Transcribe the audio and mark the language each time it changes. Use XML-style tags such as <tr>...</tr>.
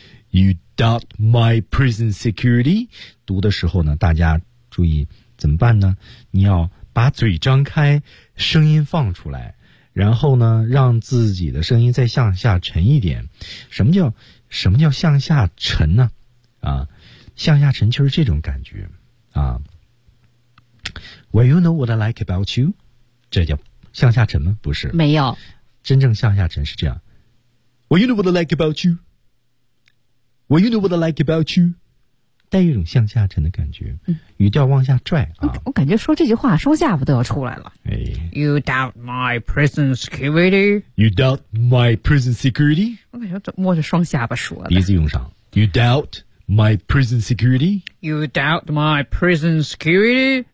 <en>You doubt my prison security，</en> <zh>读的时候呢大家注意怎么办呢，你要把嘴张开，声音放出来，然后呢让自己的声音再向下沉一点。什么叫向下沉呢？啊，向下沉就是这种感觉啊。</zh> <en>Well, you know what I like about you?</en> <zh>这叫向下沉吗？不是。没有。真正向下沉是这样。</zh> <en>Well, you know what I like about you? Well, you know what I like about you?</en> <zh>带一种向下沉的感觉。语调往下拽啊。我感觉说这句话双下巴都要出来了。哎。</zh> <en>You doubt my prison security? You doubt my prison security?</en> <zh>我感觉摸着双下巴说的。鼻子用上。</zh> <en>You doubt my prison security? You doubt my prison security?</en>